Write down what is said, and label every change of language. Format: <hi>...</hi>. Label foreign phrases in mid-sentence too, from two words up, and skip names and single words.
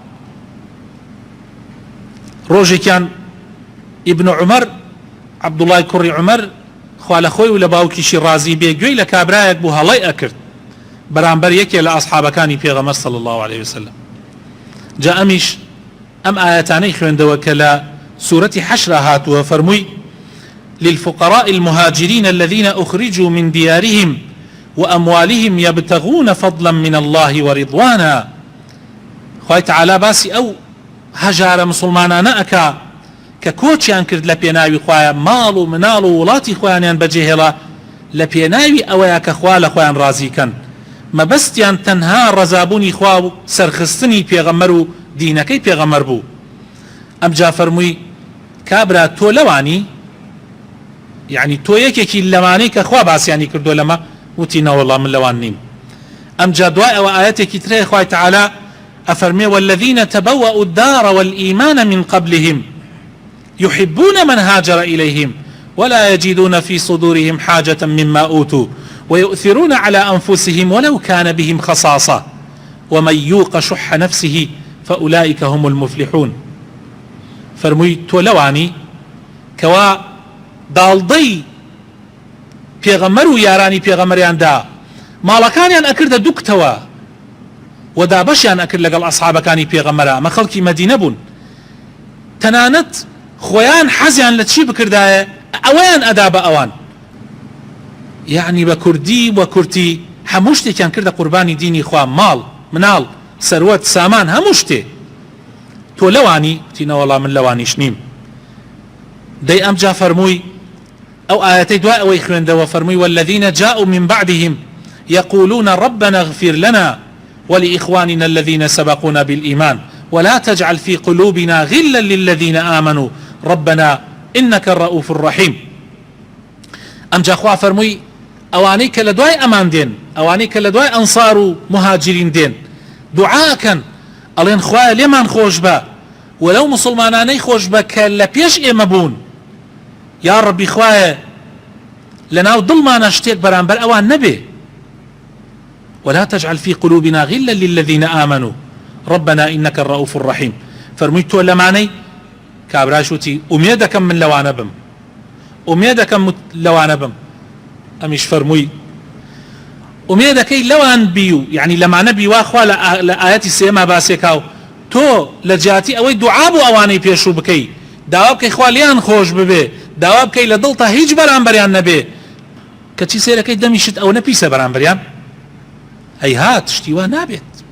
<ckb>ڕۆژێکیان ئیبن عومەر عەبدوڵای کوڕی عومەر خوا لە خۆی و لە باوکیشی ڕازی بێ گوێی لە کابرایەک بوو هەڵەی ئەکرد بەرامبەر یەکێ لە ئەصحابەکانی پێغەمبەر</ckb> <ar>صلی الله عليه وسلم.</ar> <ckb>جا ئەمیش ئەم ئاەتانەی خوێندەوە کە لە سورەتی حەشر هاتووە، فەرمووی</ckb> <ar>للفقراء المهاجرين الذين أخرجوا من ديارهم وأموالهم يبتغون فضلا من الله ورضوانا.</ar> <ckb>خوای تعالی باسی ئەو هەژارە مسلمانانە ئەکا کە کۆچیان کرد لە پێناوی خوایە، ماڵ و مناڵ و وڵاتی خۆیانیان بەجێهێڵا لە پێناوی ئەوەیە کە خوا لە خۆیان ڕازیکەن، مەبەستیان تەنها ڕەزابوونی خوا و سەرخستنی پێغەمبەر و دینەکەی پێغەمبەر بوو. ئەمجا فەرمووی کابرا تۆ لەوانی، یعنی تۆ یەکێکی لەوانەی کە خوا باسیانی کردو لەمە، وتی نەوەڵڵا من لەوان نیم. ئەمجا دوای ئەوە ئاەتێکی ترێ خوای تعالی ئەفەرمێ</ckb> <ar>والذين تبوأوا الدار والإيمان من قبلهم يحبون من هاجر إليهم ولا يجدون في صدورهم حاجة مما أوتوا ويؤثرون على أنفسهم ولو كان بهم خصاصة ومن يوق شح نفسه فأولئك هم المفلحون.</ar> <ckb>فرمووی تۆ لەوانی کەوا داڵدەی پێغەمبەر و یارانی پێغەمبەریاندا ماڵەکانیان ئەکردە دووکتەوە و دابەشیان ئەکرد لەگەڵ ئەصحابەکانی پێغەمبەرە، ئەمە خەڵکی مەدینە بوون، تەنانەت خۆیان حەزیان لە چی بکردایە ئەوەیان ئەدا بە ئەوان، یعنی بە کوردی و کورتی هەموو شتێکیان کردە قوربانی دینی خوا، ماڵ مناڵ سەروەت سامان هەموو شتێ. تۆ لەوانی تینەوەڵا من لەوانیش نیم. دەی ئەمجا فەرمووی ئەو ئاەتەی دوای ئەوەی خوێندەوە فەرمووی</ckb> <ar>والذين جاءوا من بعدهم يقولون ربنا اغفر لنا ولإخواننا الذين سبقونا بالإيمان ولا تجعل في قلوبنا غلا للذين آمنوا ربنا إنك الرؤوف الرحيم.</ar> <ckb>ئەمجا خوا فەرمووی ئەوانەی کە لە دوای ئەمان دێن، ئەوانەی کە لە دوای ئەنسار و مهاجرین دێن، دوعاکەن ئەڵێن خوایە لێمان خۆش بە وەلەو مسلمانانەی خۆش بە کە لە پێش ئێمە بوون،</ckb> <ar>یا ڕەبی</ar> <ckb>خوایە لەناو دڵمانە شتێک بەرامبەر ئەوان نەبێ،</ckb> <ar>ولا تجعل في قلوبنا غلا للذين آمنوا ربنا إنك الرؤوف الرحيم.</ar> <ckb>فەرمووی تۆ لەمانەی کابراش وتی ئومێ دەکەم من لەوانە بم، ئومێ دەکەم لەوانە بم. ئەمیش فەرمووی ئومێ دەکەی لەوان بی و یعنی لەمانە بیوا خوا لە ئاەتی سێما باسێکاو تۆ لە جیاتی ئەوەی دوعا بۆ ئەوانەی پێشوو بکەی، داوا بکەی خوا لیان خۆش ببێ، داوا بکەی لە دڵتا هیچ بەرامبەریان نەبێ، کەچی سێرەکەی دەمیشت ئەو نەپیسە بەرامبەریان، هەیهات شتی وا نابێت.</ckb>